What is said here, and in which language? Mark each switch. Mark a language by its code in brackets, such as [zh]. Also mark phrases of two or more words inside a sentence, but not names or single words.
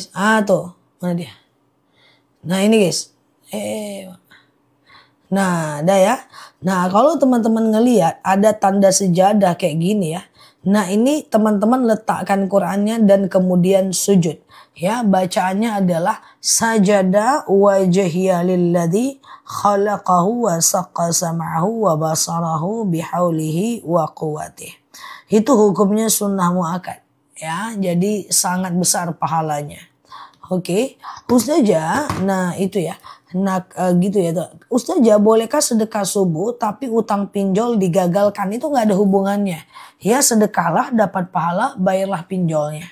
[id] Tuh mana dia? Nah ini guys. Nah ada ya. Nah kalau teman-teman ngelihat ada tanda sejadah kayak gini ya. Nah ini teman-teman letakkan Qurannya dan kemudian sujud. Ya, bacaannya adalah [ar] سجد وجهي للذي خلقه وشق سمعه وبصره بحوله وقوته. [id] Itu hukumnya sunnah muakkad ya. Jadi sangat besar pahalanya. Oke, Ustazah, nah itu ya. Nah gitu ya. Ustazah, bolehkah sedekah subuh tapi utang pinjol digagalkan? Itu nggak ada hubungannya. Ya sedekahlah dapat pahala, bayarlah pinjolnya.